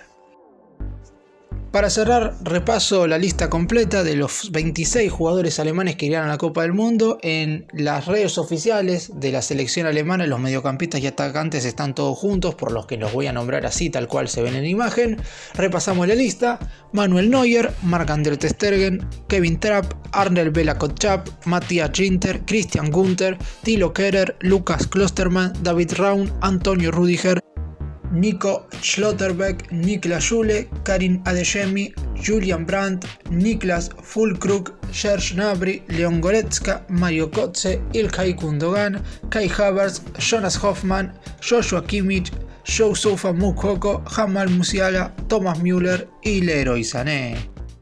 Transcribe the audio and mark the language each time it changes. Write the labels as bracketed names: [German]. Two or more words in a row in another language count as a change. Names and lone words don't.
[Spanish] Para cerrar, repaso la lista completa de los 26 jugadores alemanes que irán a la Copa del Mundo. En las redes oficiales de la selección alemana, los mediocampistas y atacantes están todos juntos, por los que los voy a nombrar así, tal cual se ven en imagen. Repasamos la lista: Manuel Neuer, Marc-André ter Stegen, Kevin Trapp, Arnel Bella Kotchap, Matthias Ginter, Christian Günther, Thilo Kehrer, Lukas Klostermann, David Raum, Antonio Rüdiger, Nico Schlotterbeck, Niklas Süle, Karim Adeyemi, Julian Brandt, Niklas Füllkrug, Serge Gnabry, Leon Goretzka, Mario Götze, İlkay Gündoğan, Kai Havertz, Jonas Hoffmann, Joshua Kimmich, Youssoufa Moukoko, Jamal Musiala, Thomas Müller y Leroy Sané.